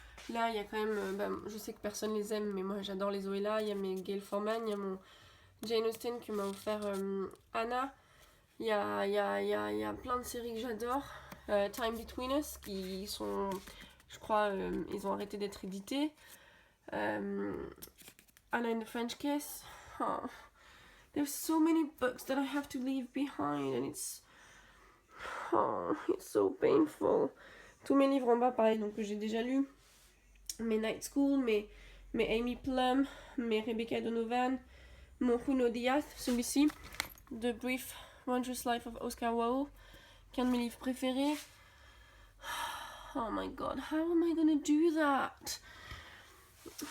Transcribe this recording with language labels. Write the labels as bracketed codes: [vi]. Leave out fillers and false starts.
[fr] Là, il y a quand même... je sais que personne les aime, mais moi j'adore les Zoella. Il y a mes Gail Forman, il y a mon Jane Austen que m'a offert Anna. Il y a plein de séries que j'adore. Time Between Us, qui sont... Je crois, ils ont arrêté d'être édités. Anna and the French Kiss. Oh. [en] There's so many books that I have to leave behind and it's so painful. [fr] Tous mes livres en bas, pareil, donc que j'ai déjà lus. Mes Night School, mes Amy Plum, mes Rebecca Donovan, mon Junot Díaz, celui-ci, The Brief Wondrous Life of Oscar Wilde, qui est un de mes livres préférés. [en] Oh my god, how am I gonna do that?